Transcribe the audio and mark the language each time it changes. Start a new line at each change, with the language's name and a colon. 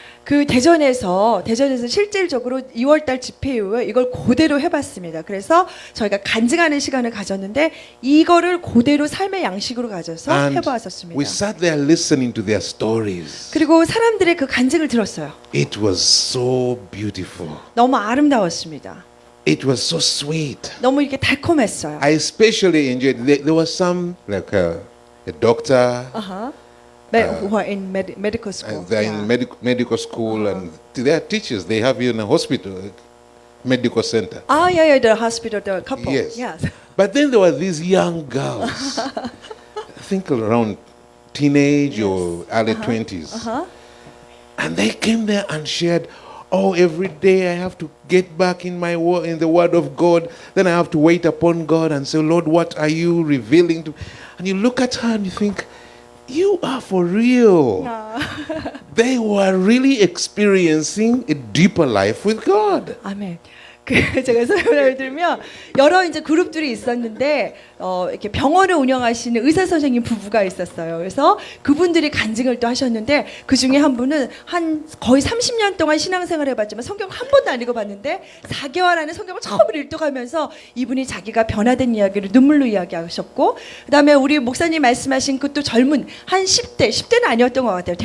Korean: 그 대전에서 실질적으로 2월달 집회 이후에 이걸 그대로 해봤습니다. 그래서 저희가 간증하는 시간을 가졌는데 이거를 그대로 삶의 양식으로 가져서
English: And
Korean: 해보았었습니다.
English: we sat there listening to their stories.
Korean: 그리고 사람들의 그 간증을 들었어요.
English: It was so beautiful.
Korean: 너무 아름다웠습니다.
English: It was so sweet.
Korean: 너무 이렇게 달콤했어요.
English: I especially enjoyed. There was some like a doctor. who are in medical school. They're in medical school, and they are teachers. They have you in a hospital, medical center. yeah, the hospital, the couple. Yes. Yes. But then there were these young girls, I think around teenage or early 20s. And they came there and shared, oh, every day I have to get back in the Word of God. Then I have to wait upon God and say, Lord, what are you revealing to me? And you look at her and you think, you are for real. They were really experiencing a deeper life with God.
Korean: 아멘. 제가 설명을 들면 여러 이제 그룹들이 있었는데 이렇게 병원을 운영하시는 의사 선생님 부부가 있었어요. 그래서 그분들이 간증을 또 하셨는데 그 중에 한 분은 한 거의 30년 동안 신앙생활을 해봤지만 성경 한 번도 안 읽어봤는데 4개월 안에 성경을 처음으로 읽어가면서 이분이 자기가 변화된 이야기를 눈물로 이야기하셨고, 그다음에 우리 목사님 말씀하신 그 또 젊은 한 10대는 아니었던 것 같아요.